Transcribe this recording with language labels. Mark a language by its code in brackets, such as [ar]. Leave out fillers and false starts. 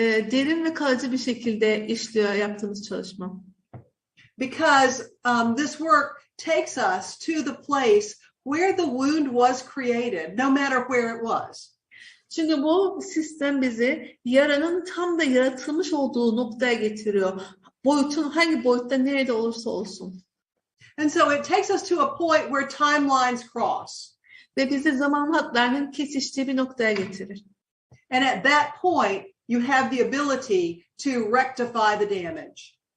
[tr] derin ve kalıcı bir şekilde işliyor yaptığımız çalışma. [en] Because this work takes us to the place where the wound was created, no matter where it was. [tr] Çünkü bu sistem bizi yaranın tam da yaratılmış olduğu noktaya getiriyor. Hangi boyutta nerede olursa olsun. [en] And so it takes us to a point where timelines cross. [tr] Ve bizi zaman hatlarının kesiştiği bir noktaya getirir. [en] And at that point, you have the ability to rectify the damage.